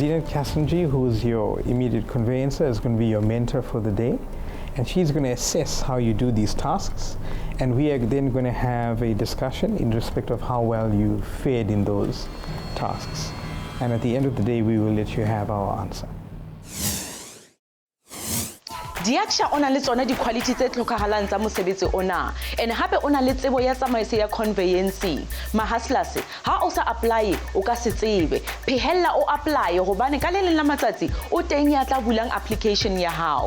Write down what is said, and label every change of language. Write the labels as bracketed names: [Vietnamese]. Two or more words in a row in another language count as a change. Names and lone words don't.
[English] Kasimji, who is your immediate conveyancer, is going to be your mentor for the day, and she's going to assess how you do these tasks, and we are then going to have a discussion in respect of how well you fared in those tasks. And at the end of the day, we will let you have our answer. [Southern Sotho] Diaksha ona le tsona di-quality tse tlhokahalang tsa mosebetsi ona, and hape ona le tsebo ya tsamaiso ya conveyancing. Mahaslas, ha o sa apply o ka se tsebe. Phehella o apply hobane ka le leng la matsatsi o teng ya tla bulang application ya hao.